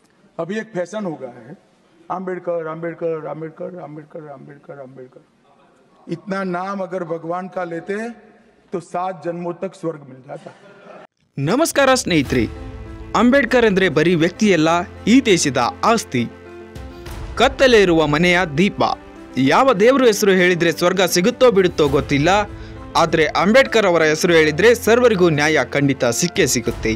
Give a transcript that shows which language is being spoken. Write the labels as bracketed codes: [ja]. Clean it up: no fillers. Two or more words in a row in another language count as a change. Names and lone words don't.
[hi] अभी एक फैशन हो गया है, आम्बेडकर आम्बेडकर आम्बेडकर आम्बेडकर आम्बेडकर आम्बेडकर। इतना नाम अगर भगवान का लेते हैं तो 7 जन्मों तक स्वर्ग मिल जाता। [kn] ನಮಸ್ಕಾರ ಸ್ನೇಹಿತರೆ, ಅಂಬೇಡ್ಕರ್ ಅಂದರೆ ಬರೀ ವ್ಯಕ್ತಿಯಲ್ಲ, ಈ ದೇಶದ ಆಸ್ತಿ. ಕತ್ತಲೆ ಇರುವ ಮನೆಯ ದೀಪ. ಯಾವ ದೇವರ ಹೆಸರು ಹೇಳಿದ್ರೆ ಸ್ವರ್ಗ ಸಿಗುತ್ತೋ ಬಿಡುತ್ತೋ ಗೊತ್ತಿಲ್ಲ, ಆದರೆ ಅಂಬೇಡ್ಕರ್ ಅವರ ಹೆಸರು ಹೇಳಿದ್ರೆ ಸರ್ವರಿಗೂ ನ್ಯಾಯ ಖಂಡಿತ ಸಿಕ್ಕೇ ಸಿಗುತ್ತೆ.